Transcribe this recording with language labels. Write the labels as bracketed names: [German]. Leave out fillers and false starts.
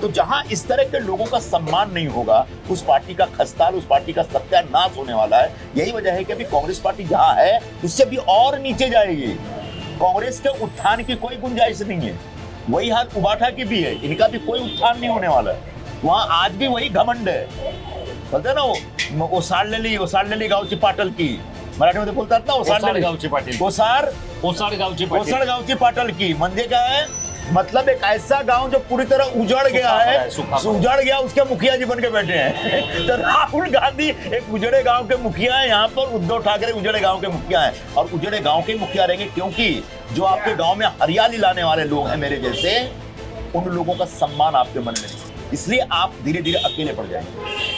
[Hindi] तो जहां इस तरह के लोगों का सम्मान नहीं होगा, उस पार्टी का खस्तार, उस पार्टी का सत्यानाश होने वाला है। यही वजह है कि अभी कांग्रेस पार्टी जहां है उससे भी और नीचे जाएगी। कांग्रेस के उत्थान की कोई गुंजाइश नहीं है। वही हाल उबाठा की भी है, इनका भी कोई उत्थान नहीं होने वाला है। वहां आज भी वही घमंड है, बोलते ना वो [Marathi] ओसाडलेली गावची पाटल [Hindi] की, [Marathi] मराठीमध्ये बोलतात ना ओसाडलेली गावची पाटील, ओसाड गावची पाटल की। म्हणजे काय, [Hindi] मतलब एक ऐसा गांव जो पूरी तरह उजड़ गया है, उजड़ गया, उसके मुखिया जी बन के बैठे हैं। तो राहुल गांधी एक उजड़े गांव के मुखिया है, यहाँ पर उद्धव ठाकरे उजड़े गांव के मुखिया हैं, और उजड़े गांव के मुखिया रहेंगे क्योंकि जो आपके गांव में हरियाली लाने वाले लोग हैं मेरे जैसे, उन लोगों का सम्मान आपके मन में नहीं, इसलिए आप धीरे धीरे अकेले पड़ जाएंगे।